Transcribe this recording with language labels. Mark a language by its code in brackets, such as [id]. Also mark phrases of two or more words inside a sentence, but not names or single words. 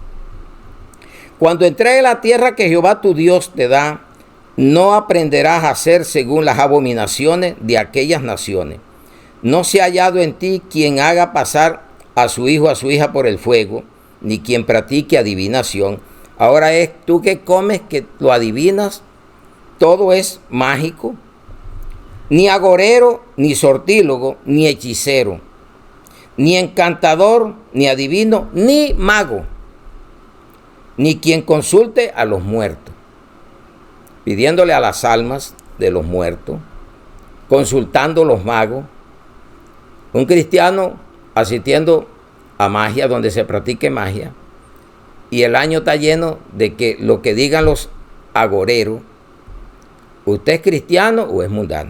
[es] Cuando entres en la tierra que Jehová tu Dios te da, no aprenderás a hacer según las abominaciones de aquellas naciones. No se ha hallado en ti quien haga pasar a su hijo o a su hija por el fuego, ni quien practique adivinación. Ahora es tú que comes, que lo adivinas, todo es mágico. Ni agorero, ni sortílogo, ni hechicero, ni encantador, ni adivino, ni mago, ni quien consulte a los muertos, pidiéndole a las almas de los muertos, consultando a los magos. Un cristiano asistiendo a magia, donde se practique magia, y el año está lleno de que lo que digan los agoreros, ¿usted es cristiano o es mundano?